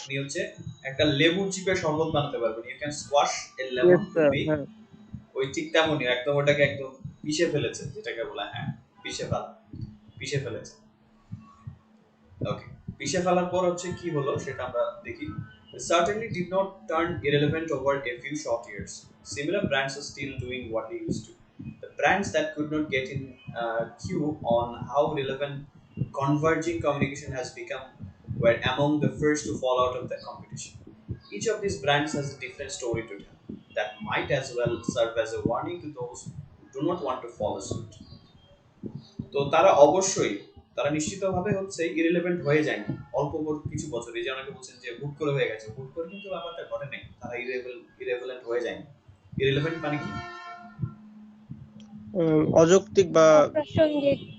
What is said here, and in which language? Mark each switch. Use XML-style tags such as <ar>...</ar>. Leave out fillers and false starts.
<bn>আপনি হচ্ছে একটা লেবুর চিপে শরবত বানাতে পারবেন,</bn> <en>You can squash a lemon Yes, to sir. Make.</en> <bn>ওই ঠিক তেমনই একদম ওটাকে একদম পিষে ফেলেছে, যেটাকে বলা, হ্যাঁ পিষে ফেলেছে। ওকে, পিষে ফেলার পর হচ্ছে কি হলো সেটা আমরা দেখি।</bn> <en>Certainly did not turn irrelevant over a few short years. Similar brands are still doing what they used to. The brands that could not get in queue on how relevant converging communication has become were among the first to fall out of the competition. Each of these brands has a different story to tell that might as well serve as a warning to those who do not want to follow suit.</en> <bn>তো তারা অবশ্যই, তারা নিশ্চিতভাবে হচ্ছে irrelevant হয়ে যায় অল্প কিছু বছর। এই যে অনেকে বলছেন যে হুট করে হয়ে গেছে, হুট করে কিন্তু ব্যাপারটা ঘটে নাই, তারা ইরেভেলেন্ট হয়ে যায়। ইরিলেভেন্ট মানে কি? অযৌক্তিক বা অপ্রাসঙ্গিক।</bn>